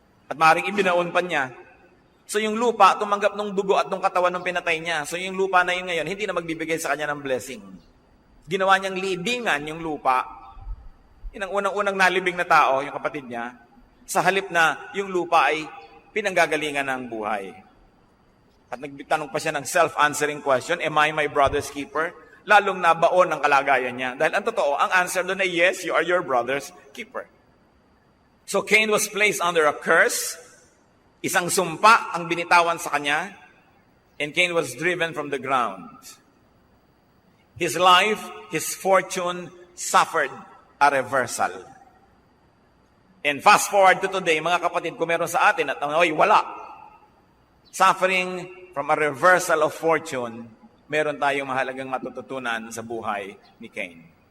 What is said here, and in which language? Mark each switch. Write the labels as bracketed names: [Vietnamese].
[Filipino] At maaaring ibinaon pa niya. So yung lupa, tumanggap ng dugo at ng katawan ng pinatay niya. So yung lupa na yun ngayon, hindi na magbibigay sa kanya ng blessing. Ginawa niyang libingan yung lupa Yun ang unang-unang nalibing na tao, yung kapatid niya, sa halip na yung lupa ay pinanggagalingan ng buhay. At nagtanong pa siya ng [English] self-answering question, am I my brother's keeper? [Filipino] Lalong nabaon ang kalagayan niya. Dahil ang totoo, ang answer doon ay [English] yes, you are your brother's keeper. So Cain was placed under a curse. [Filipino] Isang sumpa ang binitawan sa kanya. [English] And Cain was driven from the ground. His life, his fortune suffered a reversal. And fast forward to today, [Filipino] mga kapatid, kung meron sa atin at wala. [English] Suffering from a reversal of fortune, [Filipino] meron tayong mahalagang matututunan sa buhay ni Cain.